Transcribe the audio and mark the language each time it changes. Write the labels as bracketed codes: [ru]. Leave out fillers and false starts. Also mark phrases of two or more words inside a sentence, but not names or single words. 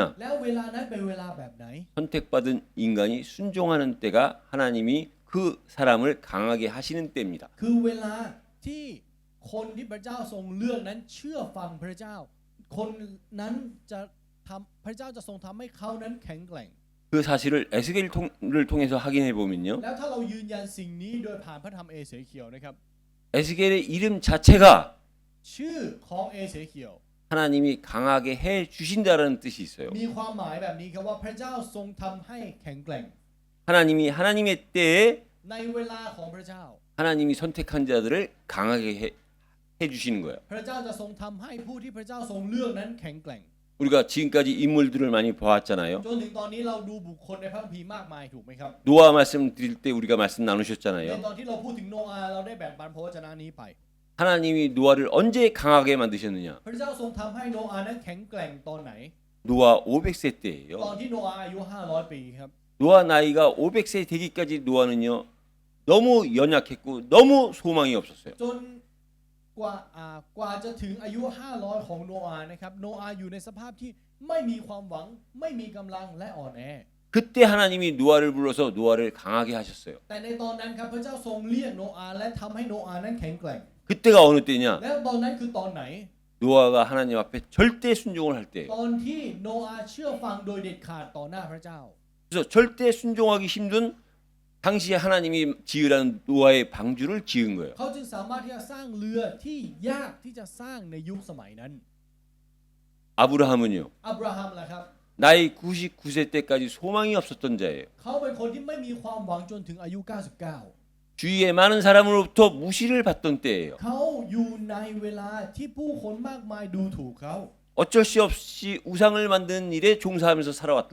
[th] แล้วเวลานั้นเป็นเวลาแบบไหน [ko] 선택받은 인간이 순종하는 때가 하나님이 그 사람을 강하게 하시는 때입니다. [th] คือเวลาที่คนที่พระเจ้าทรงเลือกนั้นเชื่อฟังพระเจ้า คนนั้นจะพระเจ้าจะทรงทำให้เขานั้นแข็งแกร่ง [ko] 그 사실을 에스겔을 통해서 확인해 보면요. [th] แล้วถ้าเรายืนยันสิ่งนี้โดยผ่านพระธรรมเอเสเคียวนะครับ [ko] 에스겔의 이름 자체가 [th] ชื่อของเอเสเคียว [ko] 하나님이 강하게 해 주신다라는 뜻이 있어요. [th] มีความหมายแบบนี้ครับว่าพระเจ้าทรงทำให้แข็งแกร่ง [ko] 하나님이 하나님의 때에 [th] ในเวลาของพระเจ้า [ko] 하나님이 선택한 자들을 강하게 해 주시는 거예요. [th] พระเจ้าจะทรงทำให้ผู้ที่พระเจ้าทรงเลือกนั้นแข็งแกร่ง [ko] 우리가 지금까지 인물들을 많이 보았잖아요. [th] จนถึงตอนนี้เราดูบุคคลในพระคัมภีร์มากมายถูกไหมครับ [ko] 노아 말씀 드릴 때 우리가 말씀 [th] ใน [ko] 나누셨잖아요. [th] ตอนที่เราพูดถึงโนอาห์เราได้แบ่งปันพระวจนะนี้ไป [ko] 하나님이 노아를 언제 강하게 만드셨느냐? [th] พระเจ้าทรงทำให้โนอาห์นั้นแข็งแกร่งตอนไหน [ko] 노아 500세 [th] ตอน [ko] 때예요. [th] ที่โนอาห์อายุ500 ปีครับ [ko] 노아 나이가 500세 되기까지 노아는요. 너무 연약했고 너무 소망이 없었어요. [th] จนกว่าจะถึงอายุ500ของโนอาห์นะครับโนอาห์อยู่ในสภาพที่ไม่มีความหวังไม่มีกำลังและอ่อนแอ [ko] 그때 하나님이 노아를 불러서 노아를 강하게 하셨어요. [th] แต่ในตอนนั้นครับพระเจ้าทรงเรียกโนอาห์และทำให้โนอาห์นั้นแข็งแกร่ง [ko] 그때가 어느 때냐? [th] แล้วตอนนั้นคือตอนไหน [ko] 노아가 하나님 앞에 절대 순종을 할 때예요. [th] ตอนที่โนอาห์เชื่อฟังโดยเด็ดขาดต่อหน้าพระเจ้า [ko] 그래서 절대 순종하기 힘든 당시에 하나님이 지으라는 노아의 방주를 지은 거예요. [th] เขาจึงสามารถที่จะสร้างเรือที่ยากที่จะสร้างในยุคสมัยนั้น [ko] 아브라함은요. [th] อับราฮัมล่ะครับ [ko] 나이 99세 때까지 소망이 없었던 자예요. [th] เขาเป็นคนที่ไม่มีความหวังจนถึงอายุ 99 [ko] 주위에 많은 사람으로부터 무시를 받던 때예요. [th] เขาอยู่ในเวลาที่ผู้คนมากมายดูถูกเขา [ko] 어쩔 수 없이 우상을 만드는 일에 종사하면서 살아왔던